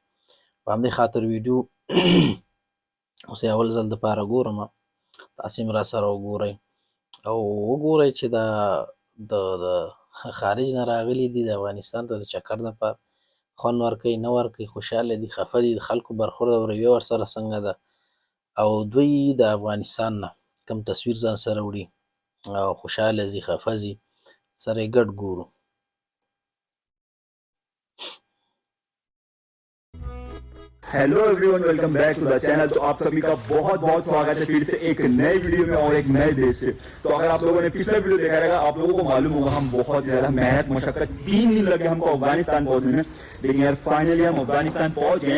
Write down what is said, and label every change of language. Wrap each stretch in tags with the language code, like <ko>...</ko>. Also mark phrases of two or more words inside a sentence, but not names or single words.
<ps>په همدې خاطر ویډیو اوس یې اول ځل دپاره ګورم، تاسې هم راسره وګورئ او وګورئ چې دا د خارج نه راغلي دي د افغانستان ته د چکر دپاره، خوند ورکوي نه ورکوي، خوشحاله دي خفه دي، د خلکو برخورد او رویه ورسره څنګه ده، او دوی د افغانستان نه کوم تصویر ځان سره وړي او خوشحاله ځي خفه ځي، سره یې ګډ ګورو.</ps> <en>Hello everyone, welcome back to the channel.</en> <hi>तो आप सभी का बहुत बहुत स्वागत है फिर से एक नए वीडियो में और एक नए देश से। तो अगर आप लोगों ने पिछला वीडियो देखा रहेगा, आप लोगों को मालूम होगा हम बहुत ज्यादा मेहनत मशक्कत 3 दिन लगे हमको अफगानिस्तान पहुंचने में, लेकिन यार फाइनली हम अफगानिस्तान पहुंच गए।</hi>